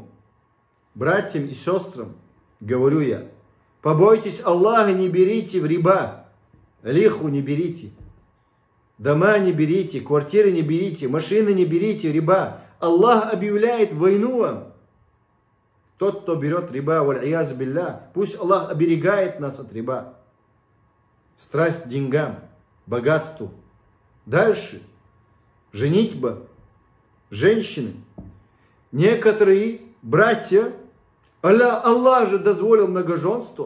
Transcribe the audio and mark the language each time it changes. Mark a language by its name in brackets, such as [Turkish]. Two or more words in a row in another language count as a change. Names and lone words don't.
[Russian] Братьям и сестрам говорю я, побойтесь Аллаха, не берите в риба, лиху не берите, дома не берите, квартиры не берите, машины не берите, риба. Аллах объявляет войну вам. Тот, кто берет риба, [Arabic] والعياذ بالله, [Russian] пусть Аллах оберегает нас от риба. Страсть к деньгам, богатству. Дальше. Женитьба. Женщины. Некоторые братья, Аллах же дозволил многоженство.